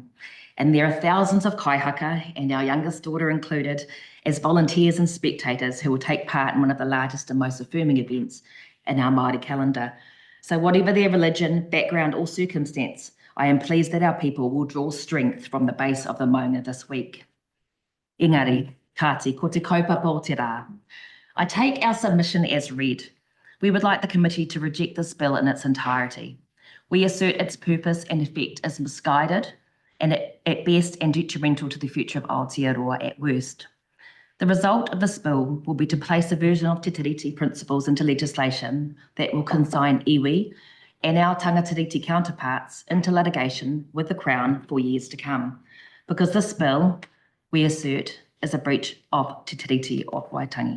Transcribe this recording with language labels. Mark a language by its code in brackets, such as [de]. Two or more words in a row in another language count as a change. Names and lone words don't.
[en] And there are thousands of kaihaka, and our youngest daughter included, as volunteers and spectators who will take part in one of the largest and most affirming events in our Māori calendar. So whatever their religion, background or circumstance, I am pleased that our people will draw strength from the base of the Maunga this week. [mi] Engari, kāti, ko te kaupapa o te rā. [en] I take our submission as read. We would like the committee to reject this bill in its entirety. We assert its purpose and effect is misguided and at best and detrimental to the future of Aotearoa at worst. The result of this bill will be to place a version of Te Tiriti principles into legislation that will consign iwi and our tangatiriti counterparts into litigation with the Crown for years to come, because this bill, we assert, is a breach of Te Tiriti of Waitangi.